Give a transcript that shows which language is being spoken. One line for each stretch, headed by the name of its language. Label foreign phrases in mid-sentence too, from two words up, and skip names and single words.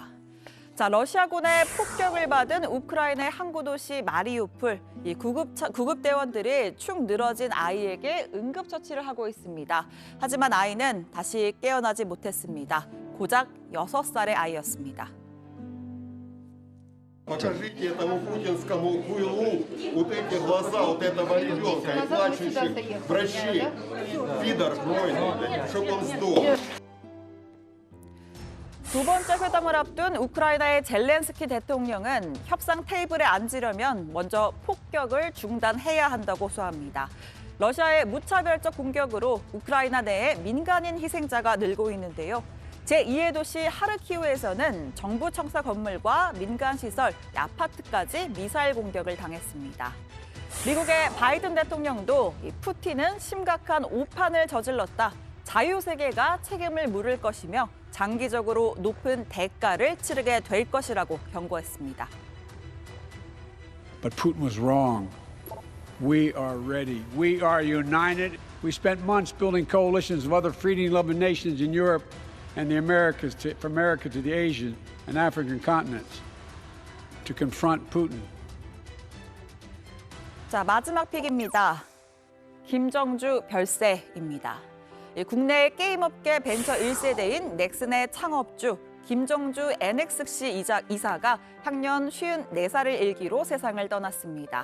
Korean: 자, 러시아군의 폭격을 받은 우크라이나의 항구 도시 마리우폴, 이 구급대원들이 축 늘어진 아이에게 응급처치를 하고 있습니다. 하지만 아이는 다시 깨어나지 못했습니다. 고작 6살의 아이였습니다.
Russian: Покажите этому путинскому хуйлу вот эти глаза вот этого ребенка и плачущих врачей. Пидор гнойный, чтоб он сдох.
Korean: 두 번째 회담을 앞둔 우크라이나의 젤렌스키 대통령은 협상 테이블에 앉으려면 먼저 폭격을 중단해야 한다고 호소합니다. 러시아의 무차별적 공격으로 우크라이나 내에 민간인 희생자가 늘고 있는데요. 제2의 도시 하르키우에서는 정부 청사 건물과 민간 시설, 아파트까지 미사일 공격을 당했습니다. 미국의 바이든 대통령도 푸틴은 심각한 오판을 저질렀다. 자유세계가 책임을 물을 것이며 장기적으로 높은 대가를 치르게 될 것이라고 경고했습니다.
English: But Putin was wrong. We are ready. We are united. We spent months building coalitions of other freedom-loving nations in Europe and the Americas, from America to the Asian and African continents, to confront Putin.
Korean: 자, 마지막 픽입니다. 김정주 별세입니다. 국내 게임업계 벤처 1세대인 넥슨의 창업주 김정주 NXC 이사가 향년 54살을 일기로 세상을 떠났습니다.